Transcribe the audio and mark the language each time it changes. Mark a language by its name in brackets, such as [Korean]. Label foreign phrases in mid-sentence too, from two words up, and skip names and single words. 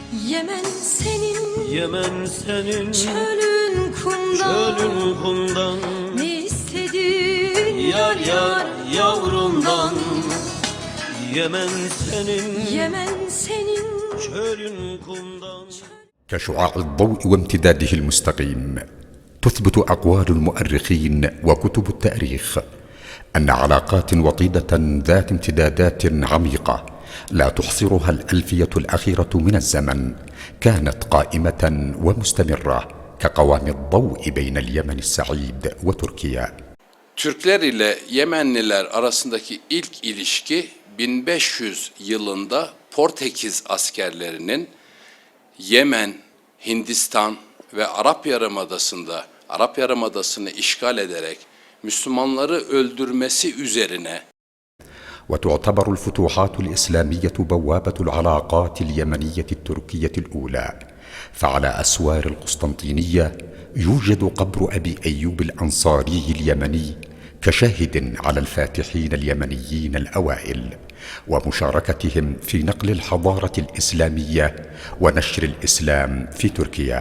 [Turkish] Yemen senin, Yemen senin, çölün kumdan, çölün kumdan, ne istedin yar yar yavrumdan. Yemen senin, Yemen senin, çölün kumdan. [Arabic] كشعاع الضوء وامتداده المستقيم، تثبت أقوال المؤرخين وكتب التاريخ أن علاقات وطيدة ذات امتدادات عميقة لا تحصرها الألفية الأخيرة من الزمن كانت قائمة ومستمرة كقوام الضوء بين اليمن السعيد وتركيا. [Turkish] Türkler ile Yemenliler arasındaki ilk ilişki 1500 yılında Portekiz askerlerinin Yemen, Hindistan ve Arap Yarımadası'nı işgal ederek Müslümanları öldürmesi üzerine. [Arabic] وتعتبر الفتوحات الإسلامية بوابة العلاقات اليمنية التركية الأولى، فعلى أسوار القسطنطينية يوجد قبر أبي أيوب الأنصاري اليمني كشاهد على الفاتحين اليمنيين الأوائل ومشاركتهم في نقل الحضارة الإسلامية ونشر الإسلام في تركيا.